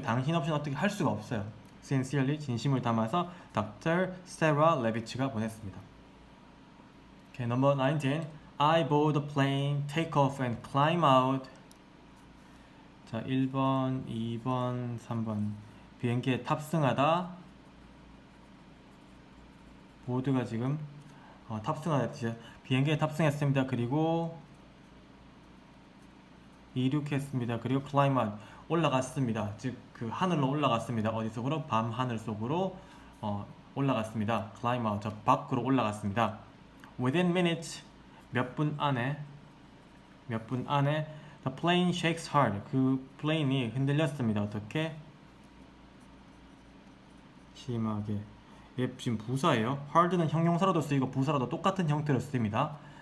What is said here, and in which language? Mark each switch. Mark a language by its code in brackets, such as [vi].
[ko] 당신 없이는 어떻게 할 수가 없어요. Sincerely, 진심을 담아서 Dr. Sarah Levich가 보냈습니다. [en] Okay, number 19. I board the plane, take off and climb out. [ko] 자, 1번, 2번, 3번. 비행기에 탑승하다. 보드가 지금 탑승하다. 비행기에 탑승했습니다. 그리고 이륙했습니다. 그리고 [en] climb out. [ko] 올라갔습니다. 즉 그 하늘로 올라갔습니다. 어디 속으로? 밤 하늘 속으로 올라갔습니다. [en] climb out. [ko] 저 밖으로 올라갔습니다. [en] Within minutes. [ko] 몇 분 안에 [en] the plane shakes hard. [ko] 그 플레인이 흔들렸습니다. 어떻게? 심하게. 얘 지금 부사예요. hard는 형용사로도 쓰이고 부사로도 똑같은 형태로 쓰입니다.